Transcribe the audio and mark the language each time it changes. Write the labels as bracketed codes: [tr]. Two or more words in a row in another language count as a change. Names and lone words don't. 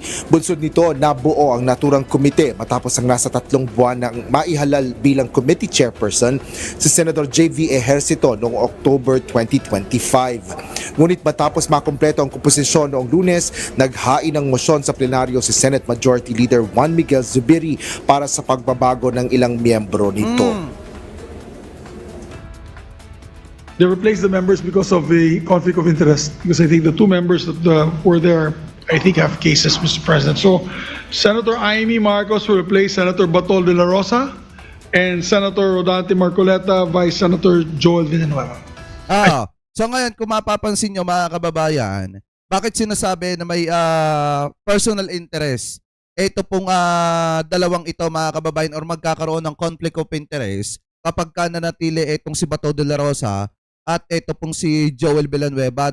[tl] Bunsod nito, nabuo ang naturang komite matapos ang nasa 3 buwan ng maihalal bilang [en] committee chairperson [tl] si Senator J.V. Ejercito noong October 2025. Ngunit matapos makumpleto ang komposisyon noong Lunes, naghain ng mosyon sa plenaryo si Senate Majority Leader Juan Miguel Zubiri para sa pagbabago ng ilang miyembro nito. [en] They replaced the members because of a conflict of interest. Because I think the 2 members that were there, I think, have cases, Mr. President. So, Senator Amy Marcos will replace Senator Batol de la Rosa and Senator Rodante Marcoleta, Vice Senator Joel Villanueva. [tl] So ngayon, kung mapapansin nyo mga kababayan, bakit sinasabi na may [en] personal interest? [tl] Ito pong dalawang ito mga kababayan or magkakaroon ng [en] conflict of interest [tl] kapag ka nanatili itong si Bato de la Rosa at ito pong si Joel Villanueva.